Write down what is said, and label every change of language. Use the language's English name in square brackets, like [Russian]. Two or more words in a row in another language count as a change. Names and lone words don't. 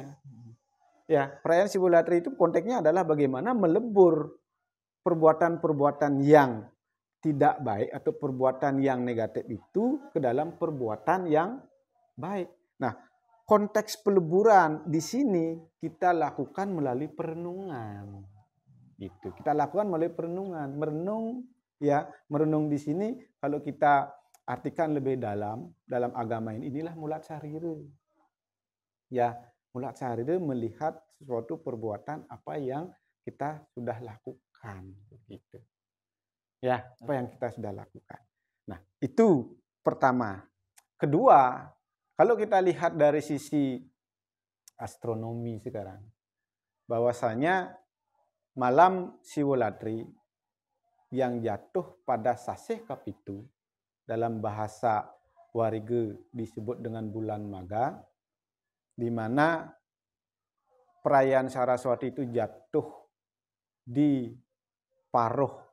[Indonesian] Ya, perayaan Siwolatri itu konteksnya adalah bagaimana melebur perbuatan-perbuatan yang tidak baik atau perbuatan yang negatif itu ke dalam perbuatan yang baik. Nah, konteks peleburan di sini kita lakukan melalui perenungan. Gitu. Kita lakukan melalui perenungan. Merenung di sini kalau kita artikan lebih dalam agama inilah [Balinese] mulat sarire. [Indonesian] Ya, [Balinese] mulat sarire [Indonesian] melihat sesuatu perbuatan apa yang kita sudah lakukan gitu. Ya, apa yang kita sudah lakukan. Nah, itu pertama. Kedua, kalau kita lihat dari sisi astronomi sekarang, bahwasanya malam Siwolatri yang jatuh pada Sasih Kapitu, dalam bahasa Warige disebut dengan bulan Maga, di mana perayaan Saraswati itu jatuh di paruh